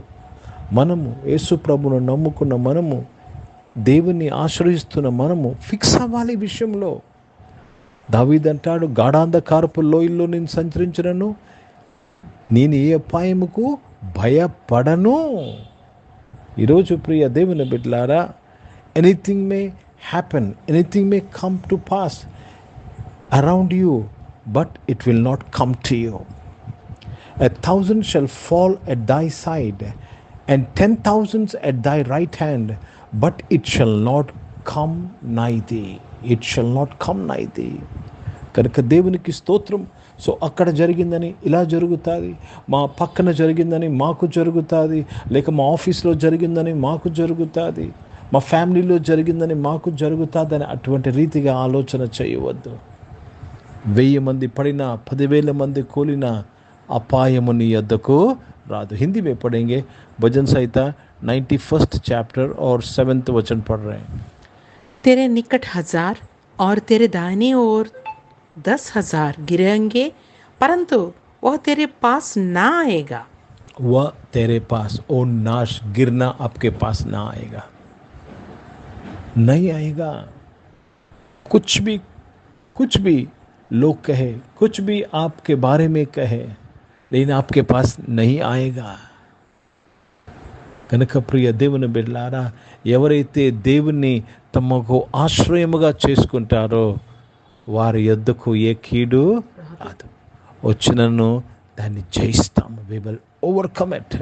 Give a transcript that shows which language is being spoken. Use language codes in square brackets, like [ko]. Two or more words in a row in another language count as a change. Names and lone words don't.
[te] మనము యేసు ప్రభువును నమ్ముకున్న మనము, దేవుని ఆశ్రయిస్తున్న మనము ఫిక్స్ అవ్వాలి ఈ విషయంలో. దావీదు అంటాడు, గాఢాంధకారపు లోయల్లో నేను సంచరించినను, నేను ఏ అపాయముకు భయపడను. ఈరోజు ప్రియ దేవుని బిడ్డలారా, [en] Anything may happen, anything may come to pass around you, but it will not come to you. 1,000 shall fall at thy side, and 10,000 at thy right hand, but it shall not come nigh thee. It shall not come nigh thee. [te] కనుక దేవునికి స్తోత్రం. సో అక్కడ జరిగిందని ఇలా జరుగుతుంది, మా పక్కన జరిగిందని మాకు జరుగుతుంది, లేక మా ఆఫీస్లో జరిగిందని మాకు జరుగుతుంది, మా ఫ్యామిలీలో జరిగిందని మాకు జరుగుతుందని అటువంటి రీతిగా ఆలోచన చేయవద్దు. 1000 మంది పడినా, 10,000 మంది కూలినా, అపాయము నీ యొద్దకు రాదు. [hi] హింदी में पढ़ेंगे. भजन संहिता 91st चैप्टर और 7th वचन पढ़ रहे हैं. तेरे निकट 1000 और तेरे दाहिने ओर 10,000 गिरेंगे, परंतु वह तेरे पास ना आएगा. वह तेरे पास, ओ नाश, गिरना आपके पास ना आएगा, नहीं आएगा. कुछ भी लोग कहे, कुछ भी आपके बारे में कहे, लेकिन आपके पास नहीं आएगा. [te] కనుక ప్రియ దేవుని బిడ్డలారా, ఎవరైతే దేవుని తమకు ఆశ్రయముగా చేసుకుంటారో వారి యొద్దకు ఏ కీడు రాదు. వచ్చినను దాన్ని జయిస్తాము. [en] We will overcome it.